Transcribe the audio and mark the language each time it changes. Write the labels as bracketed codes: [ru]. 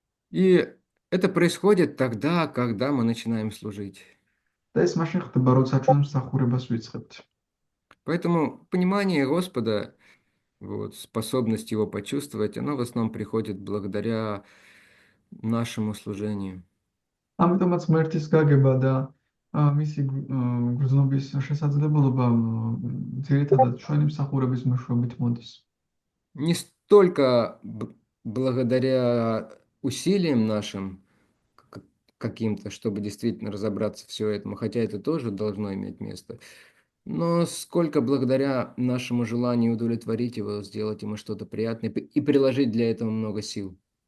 [ru] И это происходит тогда, когда мы начинаем служить. [ka] და ეს მაშინ ხდება, როცა ჩვენ მსახურებას ვიწყებთ. [ru] Поэтому понимание Господа, вот, способность его почувствовать, оно в основном приходит благодаря нашему служению. [ka] ამიტომაც ღმერთის გაგება და მისი გრძნობის შესაძლებლობა ძირითადად ჩვენი მსახურების მეშვეობით მოდის. [ru] Не столько благодаря усилиям нашим каким-то, чтобы действительно разобраться в всем этом, хотя это тоже должно иметь место, но сколько благодаря нашему желанию удовлетворить его, сделать ему что-то приятное и приложить для этого много сил.